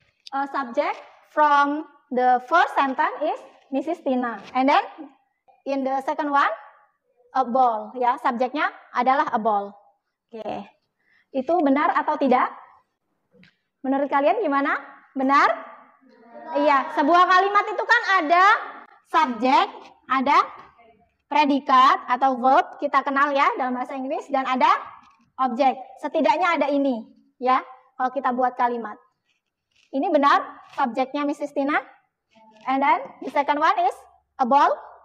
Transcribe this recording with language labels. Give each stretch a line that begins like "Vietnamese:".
English: Subject from the first sentence is Mrs. Tina, and then in the second one a ball.
Indonesian: Ya, subjeknya adalah a ball. Oke. Itu benar atau tidak? Menurut kalian gimana? Benar? Iya. Sebuah kalimat itu kan ada subjek, ada predikat atau verb, kita kenal ya dalam bahasa Inggris, dan ada objek. Setidaknya ada ini, ya, kalau kita buat kalimat. Ini benar, subjeknya Mrs. Tina.
English: And then the second one is a ball.